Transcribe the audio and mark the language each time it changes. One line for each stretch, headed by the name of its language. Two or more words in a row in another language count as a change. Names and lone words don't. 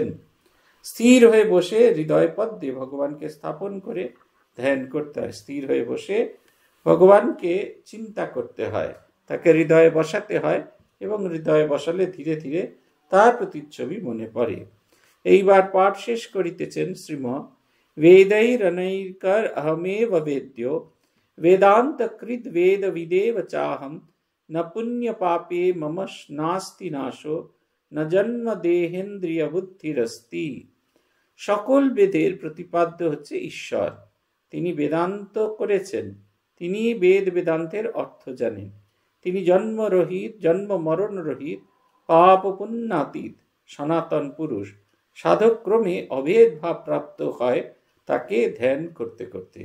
Bangla: স্থির হয়ে বসে হৃদয় পদ্মে ভগবানকে স্থাপন করে ধ্যান করতে হয়। স্থির হয়ে বসে ভগবানকে চিন্তা করতে হয়, তাকে হৃদয়ে বসাতে হয়, এবং হৃদয়ে বসালে ধীরে ধীরে তার প্রতিচ্ছবি মনে পড়ে। এইবার পাঠ শেষ করিতেছেন শ্রীম।
Sanskrit: वेदैरनैर्कर अहमेव वेद्यो वेदान्तकृद् वेदविदेव चाहं न पुण्यपापे मम नास्ति नाशो न जन्म देहेन्द्रिय बुद्धिरस्ति।
Bangla: সকল বেদের প্রতিপাদ্য হচ্ছে ঈশ্বর। তিনি বেদান্ত করেছেন, তিনি বেদ বেদান্তের অর্থ জানেন। তিনি জন্মরহিত, জন্ম মরণ রহিত, পাপ পুণ্যাতীত সনাতন পুরুষ। সাধক্রমে অভেদ ভাব প্রাপ্ত হয় তাকে ধ্যান করতে করতে।